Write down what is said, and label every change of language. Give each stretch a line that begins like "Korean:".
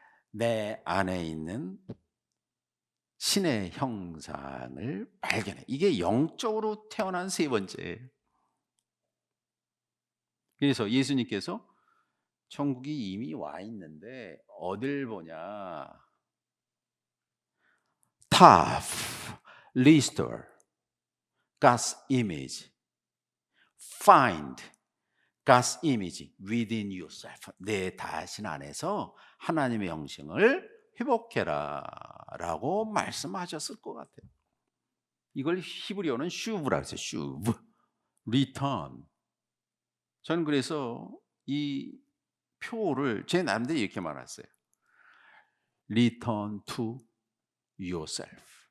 Korean: 내 안에 있는 신의 형상을 발견해. 이게 영적으로 태어난 세 번째예요. 그래서 예수님께서 천국이 이미 와 있는데 어딜 보냐?
English: Top, restore, God's image, find God's image within yourself.
Korean: 내 자신 안에서 하나님의 형상을 회복해라라고 말씀하셨을 것 같아요. 이걸 히브리어는 슈브라고 했어요. 슈브. return. 저는 그래서 이 표를 제 나름대로 이렇게 말했어요.
English: return to yourself.